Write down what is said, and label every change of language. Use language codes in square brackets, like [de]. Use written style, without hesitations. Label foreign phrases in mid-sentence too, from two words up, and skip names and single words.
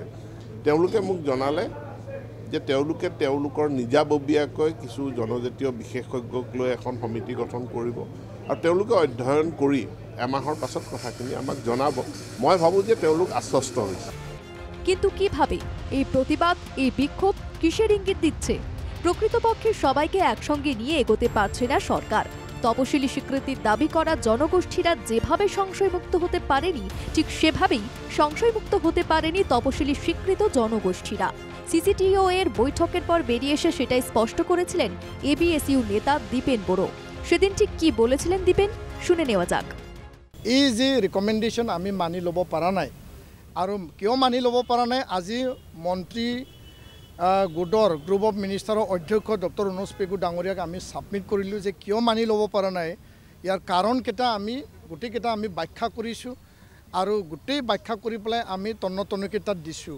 [as] তেওঁলোকে মোক জনালে যে তেওঁলোকে তেওঁলোকৰ নিজাববীয়াকৈ কিছু জনজাতীয় বিশেষজ্ঞক লৈ এখন সমিতি গঠন কৰিব, আৰু তেওঁলোকে অধ্যয়ন কৰি এমাহৰ পাছত কথাখিনি আমাক জনাব। মই ভাবোঁ যে তেওঁলোক আশ্বস্ত হৈছে। [bn] কিন্তু কিভাবে এই প্রতিবাদ, এই বিক্ষোভ কিসের ইঙ্গিত দিচ্ছে? প্রকৃতপক্ষে সবাইকে একসঙ্গে নিয়ে এগোতে পারছে না সরকার। তপশিলি স্বীকৃতির দাবি করা জনগোষ্ঠীরা যেভাবে সংশয়মুক্ত হতে পারেনি, ঠিক সেভাবেই সংশয়মুক্ত হতে পারেনি তপশিলি স্বীকৃত জনগোষ্ঠীরা। সিসিটিও এর বৈঠকের পর বেরিয়ে এসে সেটাই স্পষ্ট করেছিলেন এবিএসইউ নেতা দীপেন বড়ো। সেদিন ঠিক কি বলেছিলেন দীপেন, শুনে নেওয়া যাক। [as] এই যে রিকমেন্ডেশন আমি মানি ল'ব পৰা নাই, আৰু কিয় মানি ল'ব পৰা নাই, আজি মন্ত্ৰী গোটৰ [en] group of ministers [as] অধ্যক্ষ ডক্টৰ ৰনজ পেগু ডাঙৰীয়াক আমি ছাবমিট কৰিলোঁ যে কিয় মানি ল'ব পৰা নাই। ইয়াৰ কাৰণকেইটা আমি গোটেইকেইটা আমি ব্যাখ্যা কৰিছোঁ, আৰু গোটেই ব্যাখ্যা কৰি পেলাই আমি তন্নতন্নকৈ তাত দিছোঁ।